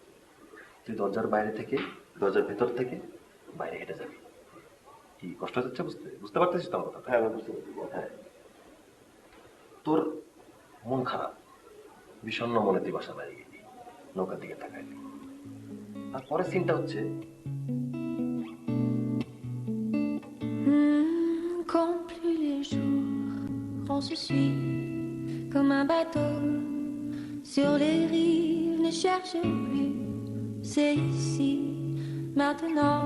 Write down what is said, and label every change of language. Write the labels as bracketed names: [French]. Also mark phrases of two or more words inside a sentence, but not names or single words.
[Bangla] তুই দরজার ভেতর থেকে বাইরে হেঁটে যাবি। কি কষ্ট হচ্ছে বুঝতে পারতেছিস তো আমার কথা? হ্যাঁ, বুঝতে পারছি। হ্যাঁ, তোর মন খারাপ, বিষণ্ণ মনে তুই বাসা বাইরে গেলি, নৌকার দিকে তাকাইলি। আর পরের সিনটা হচ্ছে [French] Compte plus les jours, on se suit comme un bateau sur les rives. Ne cherche plus, c'est ici, maintenant.